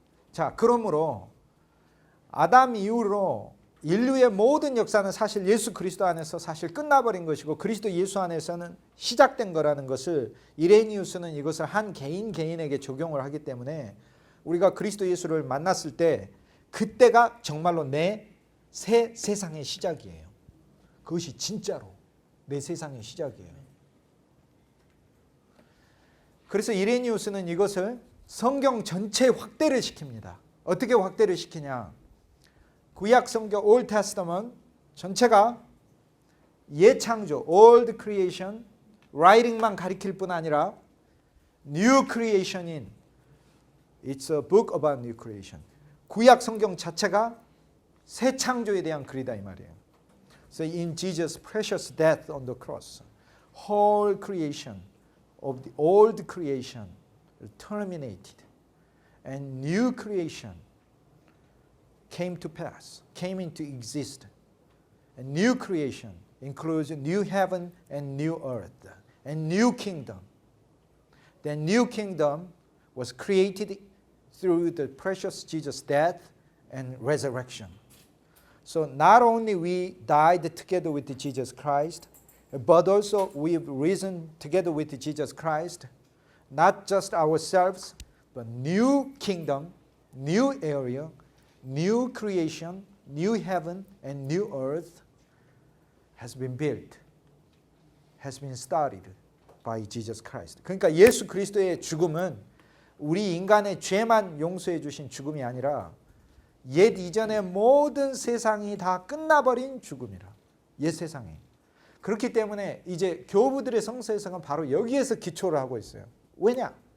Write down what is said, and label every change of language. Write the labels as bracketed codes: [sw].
[ko] 자, 그러므로 아담 이후로 인류의 모든 역사는 사실 예수 그리스도 안에서 사실 끝나버린 것이고 그리스도 예수 안에서는 시작된 거라는 것을, 이레니우스는 이것을 한 개인에게 적용을 하기 때문에 우리가 그리스도 예수를 만났을 때 그때가 정말로 내 새 세상의 시작이에요. 그것이 진짜로 내 세상의 시작이에요. 그래서 이레니우스는 이것을 성경 전체에 확대를 시킵니다. 어떻게 확대를 시키냐? 구약 성경 Old Testament 전체가 옛 창조, Old Creation, Writing만 가리킬 뿐 아니라 New Creation인, [en] It's a book about New Creation. [ko] 구약 성경 자체가 새 창조에 대한 글이다 이 말이에요. [en] So in Jesus' precious death on the cross, whole creation of the old creation terminated, and new creation came to pass, came into existence. And new creation includes new heaven and new earth, and new kingdom. That new kingdom was created through the precious Jesus' death and resurrection. So not only we died together with Jesus Christ, but also we've risen together with Jesus Christ, not just ourselves, but new kingdom, new area, new creation, new heaven and new earth has been built, has been started by Jesus Christ. [ko] 그러니까 예수 그리스도의 죽음은 우리 인간의 죄만 용서해 주신 죽음이 아니라 옛 이전의 모든 세상이 다 끝나버린 죽음이라. 옛 세상이. 그렇기 때문에 이제 교부들의 성서에서는 바로 여기에서 기초를 하고 있어요. 왜냐?